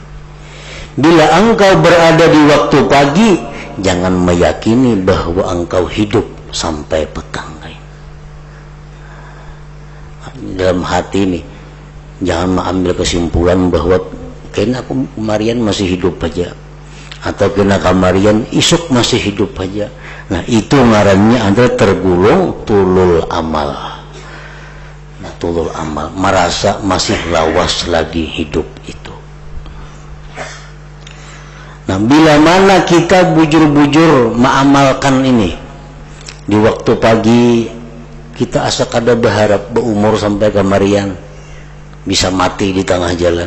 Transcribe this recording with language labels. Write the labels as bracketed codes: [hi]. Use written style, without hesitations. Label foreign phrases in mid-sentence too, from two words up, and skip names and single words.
[id] Bila engkau berada di waktu pagi, jangan meyakini bahwa engkau hidup sampai petang. Dalam hati ini, jangan mengambil kesimpulan bahwa kena kemarian masih hidup aja, atau kena kemarian isuk masih hidup aja. Nah, itu ngarannya adalah tergulung [ar] طول الأمل. [id] Nah, [ar] طول الأمل, [id] merasa masih lawas lagi hidup itu. Nah, bila mana kita bujur-bujur mengamalkan ini di waktu pagi, kita asa kada berharap berumur sampai kemarian bisa mati di tengah jalan.